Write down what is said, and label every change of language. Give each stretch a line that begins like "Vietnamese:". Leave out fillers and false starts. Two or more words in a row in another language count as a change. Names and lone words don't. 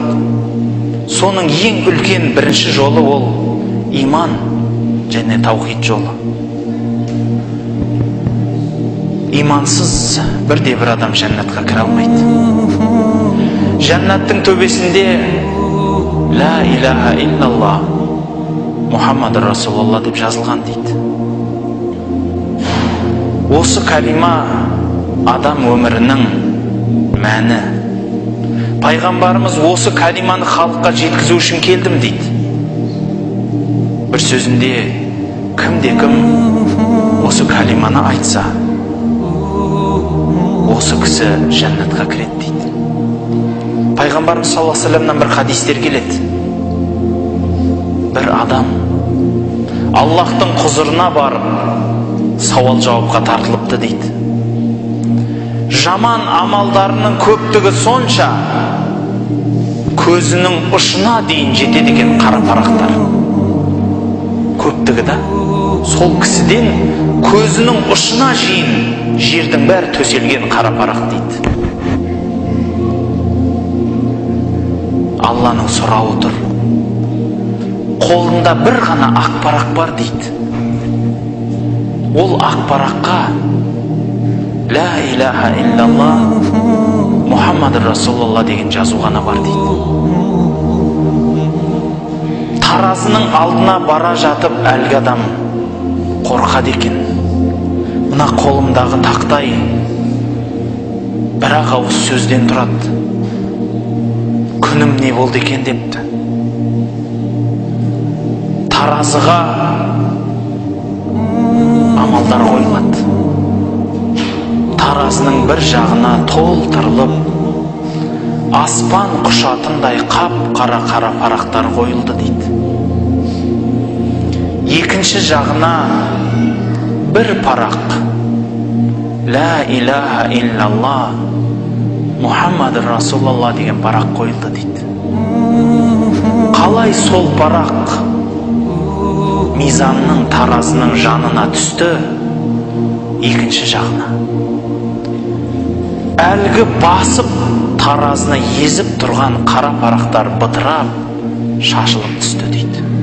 Kazakh: Соның ең үлкен бірінші жолы ол иман және таухид жолы. Имансыз бірде бір адам жәннатқа кіре алмайды. Жәннаттың төбесінде
Arabic: لا إله إلا الله محمد رسول الله
Kazakh: деп жазылған дейді. Осы калима адам өмірінің мәні. Пайғамбарымыз осы калиманы халыққа жеткізу үшін келдім дейді. Бір сөзінде кім осы калиманы айтса, осы кісі жәннатқа кіреді дейді. Пайғамбарымыз
Arabic: صلى الله عليه وسلم
Kazakh: бір хадистер келеді. Бір адам Аллахтың құзырына барып сауал жауапқа тартылыпты дейді. Жаман амалдарының көптігі сонша көзінің ұшына дейін жетеді екен қара парақтар. Көптігі да сол кісіден көзінің ұшына шейін жердің бәрі төселген қара парақ дейді. Алланың сұрауы тұр. Қолында бір ғана ақ парақ бар дейді. Ол ақ параққа
Arabic: لا إله إلا الله محمد رسول الله
Kazakh: деген жазу ғана бар дейді. Таразының алдына бара жатып әлгі адам қорқады екен. Мына қолымдағы тақтай бір-ақ ауыз сөзден тұрады. Күнім не болды екен депті. Таразыға амалдар қойылады. Таразының бір жағына толтырылып, аспан құшатындай қап-қара парақтар қойылды дейді. Екінші жағына бір парақ
Arabic: لا إله إلا الله محمد رسول الله
Kazakh: деген парақ қойылды дейді. Қалай сол парақ мизанның таразының жанына түсті? Екінші жағына әлгі басып таразына езіп тұрған қара парақтар бытырап шашылып түсті дейді.